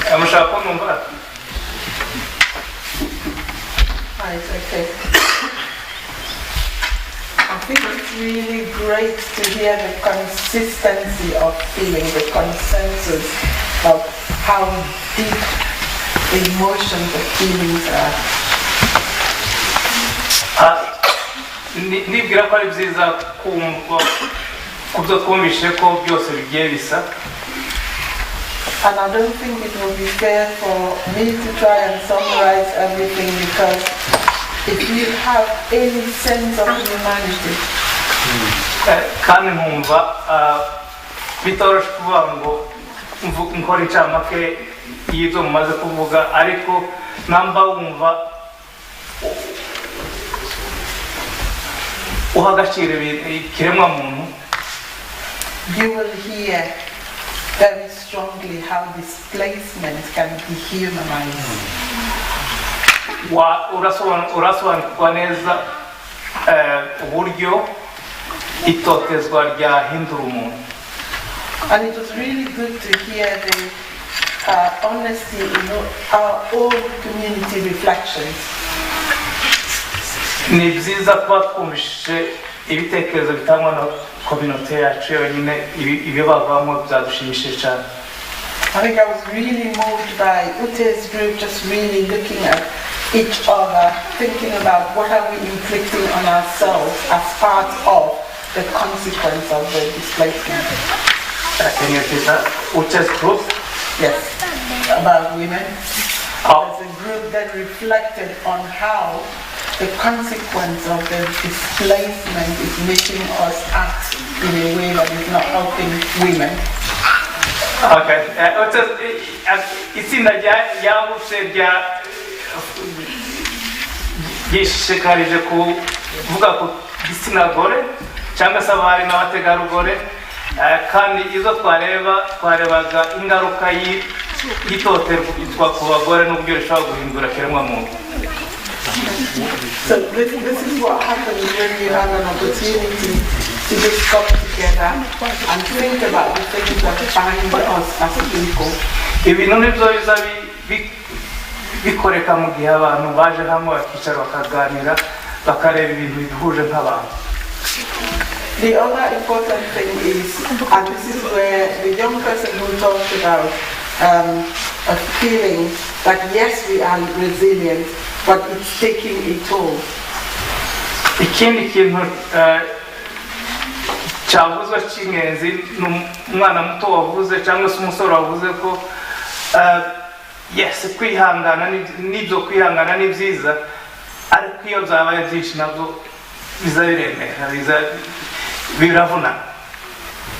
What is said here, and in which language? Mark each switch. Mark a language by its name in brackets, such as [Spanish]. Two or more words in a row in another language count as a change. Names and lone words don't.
[English] Right, okay. I think it's really great to hear the consistency of feeling, the consensus of how deep the emotions, the feelings are. [Kinyarwanda] Nibwira ko ari byiza kumva kubyo twumvishe ko byose bigiye bisa. [English] And I don't think it will be fair for me to try and summarize everything, because if you have any sense of humanity, [Kinyarwanda] kandi nkumva bitoroshye kuvuga ngo nkora incamake y'ibyo mumaze kuvuga, ariko namba wumva uha agaciro ikiremwa muntu, [English] you will hear very strongly how displacement can dehumanize. [Kinyarwanda] Urasobanukirwa neza uburyo itotezwa ryahindura umuntu. [English] And it was really good to hear the honesty in our own community reflections. [Kinyarwanda] Ni byiza kuba twumvise ibitekerezo bitangwa na community yacu yonyine, ibyo bavamo byadushimishije cyane. [English] I think I was really moved by Ute's group, just really looking at each other, thinking about what are we inflicting on ourselves as part of the consequence of the displacement. Can you repeat that? Ute's group? Yes, about women. There's a group that reflected on how the consequence of the displacement is making us act in a way that is not helping women. Okay. [Kinyarwanda] Itsinda ryagutse ryishikarije kuvuga ku gitsina gore cyangwa se abari n'abategarugori, kandi izo twarebaga ingaruka y'itoterwa ku bagore n'uburyo rishobora guhindura kiremwa muntu. [English] So this is what happens when you have an opportunity to just come together and think about the things that bind us as people. [Kinyarwanda] Ibintu nibyo biza bikoreka mu gihe abantu baje hamwe bakicara bakaganira bakareba ibintu bihuje nk'abantu. [English] The other important thing is, and this is where the young person who talked about a feeling that yes, we are resilient, but it's taking a toll. [Kinyarwanda] Ikindi kintu cyavuzwe cy'ingenzi n'umwana muto wavuze cyangwa se umusore wavuze ko yes, kwihangana n'ibyo kwihangana ni byiza, ariko iyo byabaye byinshi nabyo biza biremera, biravuna.